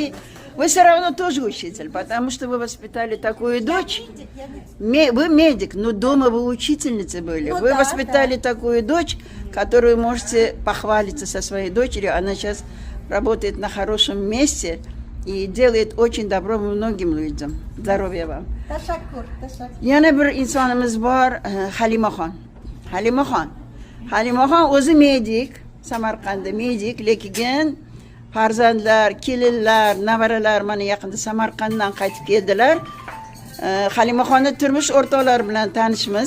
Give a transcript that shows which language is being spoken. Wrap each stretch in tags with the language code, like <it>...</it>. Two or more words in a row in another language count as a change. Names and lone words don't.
<ru>Вы все равно тоже учитель, потому что вы воспитали такую дочь. Вы медик, но дома вы учительницы были. Ну Вы да, воспитали такую дочь, которую можете похвалиться со своей дочерью. Она сейчас работает на хорошем месте и делает очень добро многим людям. Здоровья вам.</ru> <uz>Tashakkur, tashakkur. Yana bir insonimiz bor, Halimaxon. Halimaxon o'zi medik, Samarqandda medik, lekin farzandlar, kelinlar, nevaralar mana yaqinda Samarqanddan qaytib keldilar. Halimaxonni turmush o'rtoqlari bilan tanishmiz.</uz>